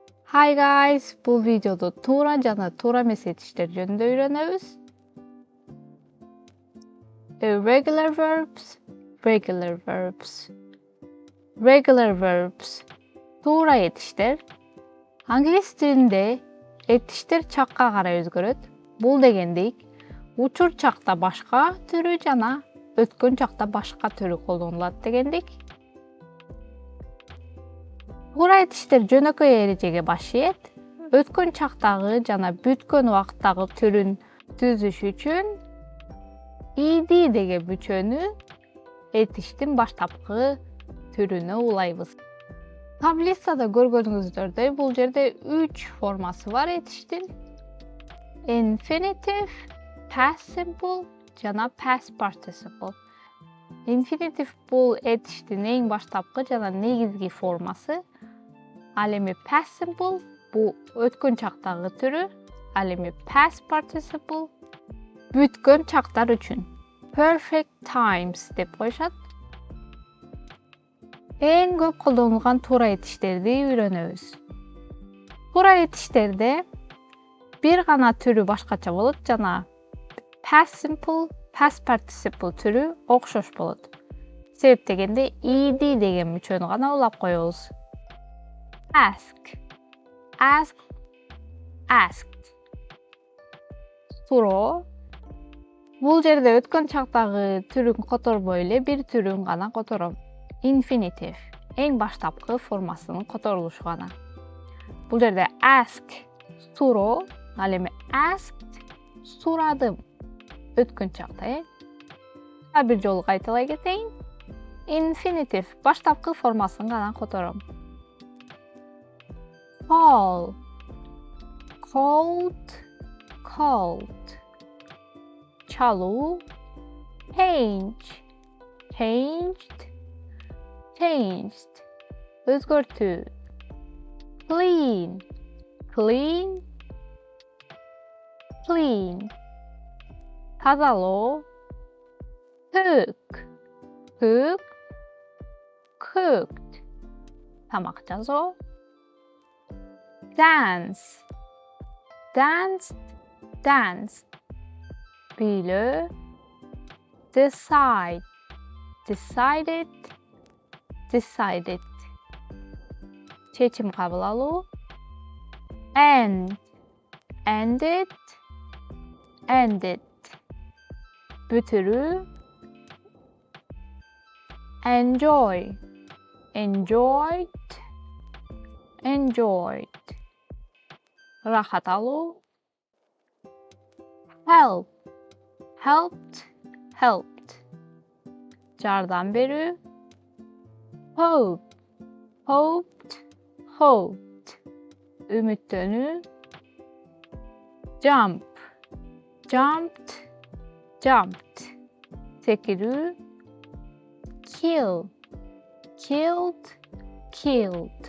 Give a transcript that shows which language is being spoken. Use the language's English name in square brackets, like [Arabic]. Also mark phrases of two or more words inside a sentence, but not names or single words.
[English] Hi guys, [Kyrgyz] бұл видеода туура жана туура эмес этиштер жөнүндө үйрөнөбүз. [English] Irregular verbs, regular verbs. Regular verbs. [Kyrgyz] Туура этиштер. Англис тилинде этиштер чакка карай өзгөрөт. Бул дегендик, учур чакта башка түрү жана өткөн чакта башка түрү колдонулат дегендик. Туура этиштер жөнөкөй эрежеге баш ийет. Өткөн чактагы жана бүткөн убакыттагы түрүн түзүш үчүн id деген мүчөнү этиштин баштапкы түрүнө улайбыз. Таблицада көргөнүңүздөрдөй бул жерде 3 формасы бар этиштин. [English] Infinitive, past simple жана past participle. [Kyrgyz] Infinitive бул этиштин эң баштапкы жана негизги формасы. Ал эми [English] past simple [Kyrgyz] бул өткөн чактагы түрү, ал эми [English] past participle [Kyrgyz] бүткөн чактар үчүн. [English] Perfect times [Kyrgyz] деп коюшат. Эң көп колдонулган туура этиштерди үйрөнөбүз. Туура этиштерде бир гана түрү башкача болот жана [English] past simple, past participle [Kyrgyz] түрү окшош болот. Себеп дегенде id деген мүчөнү гана улап коебуз. [English] Ask, asked, asked. [Kyrgyz] Суроо. Бул жерде өткөн чактагы түрүн которбой эле бир түрүн гана котором. Infinitive. Эң баштапкы формасынын которулушу гана. Бул жерде ask суроо, ал эми asked сурадым. Өткөн чакта, бир жолу кайталай кетейин. Infinitive баштапкы формасын гана котором. [English] Call, called, called. [Kyrgyz] Чалуу. [English] Change, changed, changed. Өзгөртүү. Clean, clean, clean. Тазалоо. Cook, cook, cooked. [Kyrgyz] Тамак жасоо. [English] Dance, danced, danced. [Kyrgyz] Biйлөө. [English] Decide, decided, decided. [Kyrgyz] Чечим кабыл алуу. [English] End, ended, ended. Бүтүрүү. Enjoy, enjoyed, enjoyed. [Kyrgyz] Рахат алуу. [English] Help, helped, helped. [Kyrgyz] Жардам берүү. [English] Hope, hoped, hoped. Үмүттөнүү. Jump, jumped, jumped. Секирүү. Kill, killed, killed.